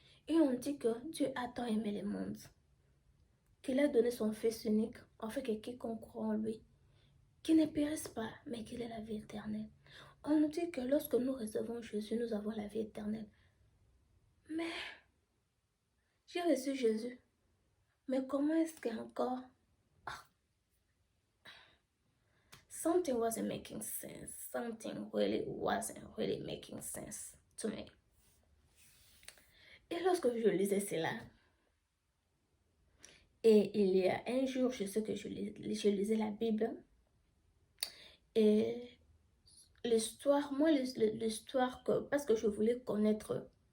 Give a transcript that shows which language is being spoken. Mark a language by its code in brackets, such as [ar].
[fr] Et on dit que Dieu a tant aimé le monde, qu'il a donné son Fils unique, afin que quiconque croit en lui, qu'il ne périsse pas, mais qu'il ait la vie éternelle. On nous dit que lorsque nous recevons Jésus, nous avons la vie éternelle. Mais j'ai reçu Jésus. Mais comment est-ce qu'encore... [en] Ah, something wasn't making sense. Something really wasn't really making sense to me. [fr] Et lorsque je lisais cela, et il y a un jour, je sais que je lisais la Bible, et l'histoire, moi, l'histoire, parce que je voulais connaître,